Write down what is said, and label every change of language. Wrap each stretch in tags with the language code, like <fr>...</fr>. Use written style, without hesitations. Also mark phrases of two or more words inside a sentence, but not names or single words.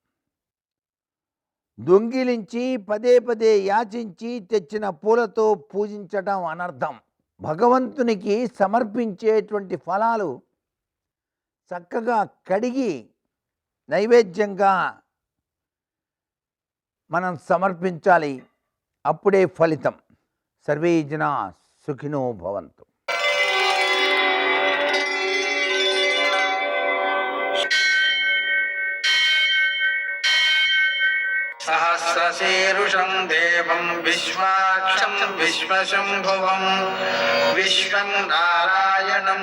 <te>దొంగిలించి పదే పదే యాచించి తెచ్చిన పూలతో పూజించటం అనర్థం. భగవంతునికి సమర్పించేటువంటి ఫలాలు చక్కగా కడిగి నైవేద్యంగా మనం సమర్పించాలి. అప్పుడే ఫలితం.</te> <sa>సర్వే జనా సుఖినో భవంతు. सहस्रशीर्षं देवं विश्वाक्षं विश्वशम्भुवं विश्वं नारायणं</sa>